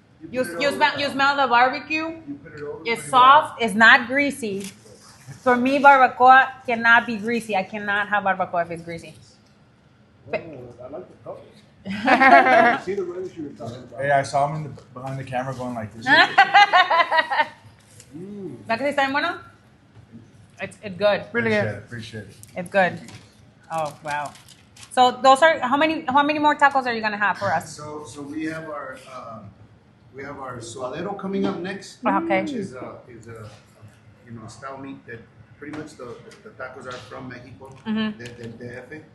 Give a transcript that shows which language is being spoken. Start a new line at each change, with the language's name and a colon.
English: You smell the barbecue. It's soft. It's not greasy. For me, barbacoa cannot be greasy. I cannot have barbacoa if it's greasy. I like the colors. See the reddish you were talking about. Hey, I saw him behind the camera going like this.
Spanish: ¿Verdad que sí está bien bueno?
English: It's good. Really good. Appreciate it. It's good. Oh wow. So those are how many more tacos are you gonna have for us? So we have our suadero coming up next, Okay. which is a style meat that pretty much the tacos are from Mexico, the DF.